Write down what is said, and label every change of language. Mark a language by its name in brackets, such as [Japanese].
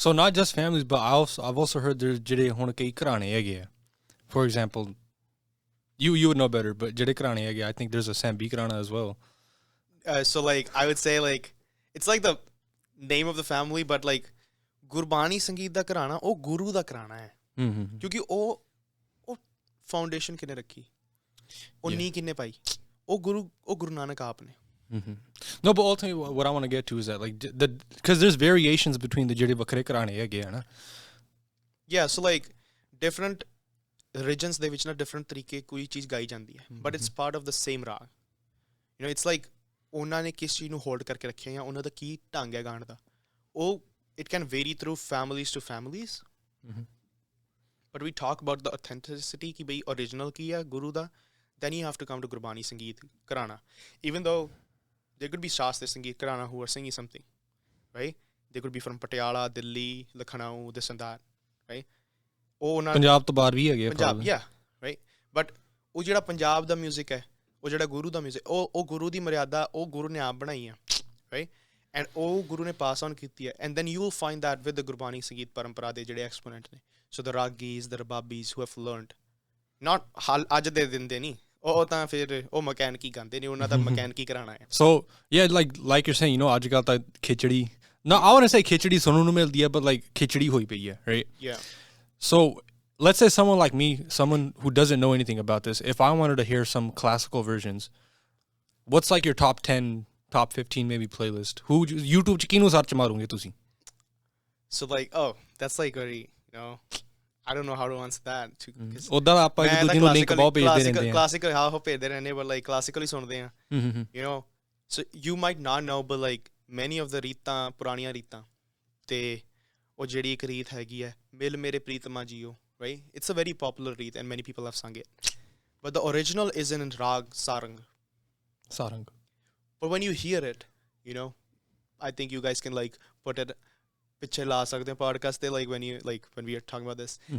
[English] So not just families, but I've also heard there's [Punjabi] ਜਿਹੜੇ ਹੁਣ ਕਈ ਘਰਾਣੇ ਹੈਗੇ ਆ. [English] For example, you would know better, but [Punjabi] ਜਿਹੜੇ ਘਰਾਣੇ ਹੈਗੇ, [English] I think there's a Sambi gharana as well. So like I would say like it's like the name of the family, but like Gurbani Sangeet [Punjabi] ਦਾ ਘਰਾਣਾ ਉਹ ਗੁਰੂ ਦਾ ਘਰਾਣਾ ਹੈ. ਕਿਉਂਕਿ ਉਹ foundation ਕਿਨੇ ਰੱਖੀ, ਉਹ ਨੀ ਕਿਨੇ ਪਾਈ, ਉਹ ਗੁਰੂ ਨਾਨਕ ਆਪ ਨੇ. [English] No, but ultimately what I want to get to is that like because there's variations between the [Punjabi] ਜਿਹੜੇ ਵੱਖਰੇ ਘਰਾਣੇ ਹੈਗੇ ਆ ਨਾ. [English] Yeah, so like different regions [Punjabi] ਦੇ ਵਿੱਚ ਨਾ [English] different [Punjabi] ਤਰੀਕੇ ਕੋਈ ਚੀਜ਼ ਗਾਈ ਜਾਂਦੀ ਹੈ, [English] but it's part of the same raga. You know, it's like [Punjabi] ਉਹਨਾਂ ਨੇ ਕਿਸ ਚੀਜ਼ ਨੂੰ ਹੋਲਡ ਕਰਕੇ ਰੱਖਿਆ ਜਾਂ ਉਹਨਾਂ ਦਾ ਕੀ ਢੰਗ ਹੈ ਗਾਣ ਦਾ. [English] ਉਹ it can vary through families to families. But we talk about the authenticity [Punjabi] ki bhai original ki hai guru da, [English] then you have to come to Gurbani Sangeet Karana. Even though there could be Shastra Sangeet Karana who are singing something, right? They could be from Patiala, Delhi, Lucknow, this and that, right? [Punjabi] Punjab to baar bhi hai [English] Punjab, yeah, right? [Punjabi] But ਉਹ ਜਿਹੜਾ ਪੰਜਾਬ ਦਾ music ਹੈ, ਉਹ ਜਿਹੜਾ ਗੁਰੂ ਦਾ music, ਉਹ ਗੁਰੂ ਦੀ ਮਰਿਆਦਾ ਉਹ ਗੁਰੂ ਨੇ ਆਪ ਬਣਾਈ ਹੈ, right? And ਉਹ ਗੁਰੂ ਨੇ ਪਾਸ ਆਨ ਕੀਤੀ ਹੈ. [English] And then you will find that with the Gurbani Sangeet [Punjabi] ਪਰੰਪਰਾ ਦੇ ਜਿਹੜੇ ਐਕਸਪੋਨੈਂਟ ਨੇ. [English] So the Ragis, the Rababis who have learned, not [Punjabi] ਅੱਜ ਦੇ ਦਿੰਦੇ ਨਹੀਂ, ਉਹ ਤਾਂ ਫਿਰ ਉਹ ਮਕੈਨਿਕੀ ਗਾਉਂਦੇ ਨੇ, ਉਹਨਾਂ ਦਾ ਮਕੈਨਿਕੀ ਕਰਾਣਾ ਹੈ. [English] So yeah, like you're saying, you know, [Punjabi] ਅੱਜ ਕੱਲ੍ਹ ਤਾਂ ਖਿਚੜੀ, [English] no, I want to say [Punjabi] ਖਿਚੜੀ ਸੁਣਨ ਨੂੰ ਮਿਲਦੀ ਹੈ, [English] but like [Punjabi] ਖਿਚੜੀ ਹੋਈ ਪਈ ਹੈ, [English] right? Yeah. So let's say someone like me, someone who doesn't know anything about this, if I wanted to hear some classical versions, what's like your top 10, top 15 maybe playlist? [Punjabi] Who YouTube ਚ ਕਿਹਨੂੰ search ਮਾਰੋਗੇ ਤੁਸੀਂ? [English] So like, oh, that's like very, you know, I don't know how to answer that. [Punjabi] ਉੱਦਾਂ ਆਪਾਂ ਇੱਕ ਦੂਜੇ ਨੂੰ link ਬਹੁਤ ਭੇਜਦੇ ਰਹਿੰਦੇ ਆ. Classical ਹਾਂ ਭੇਜਦੇ ਰਹਿੰਦੇ, but like classically ਸੁਣਦੇ ਆ. [English] You know, so you might not know, but like many of the [Punjabi] ਰੀਤਾਂ, ਪੁਰਾਣੀਆਂ ਰੀਤਾਂ ਤੇ ਉਹ ਜਿਹੜੀ ਇੱਕ ਰੀਤ ਹੈਗੀ ਹੈ, ਮਿਲ ਮੇਰੇ ਪ੍ਰੀਤਮਾ JIO, right? [English] It's a very popular reed and many people have sung it. But the original is in Raag Sarang. But when you hear it, you know, I think you guys can like put it [Punjabi] ਪਿੱਛੇ ਲਾ ਸਕਦੇ [English] podcast ਤੇ, like when we are talking about this.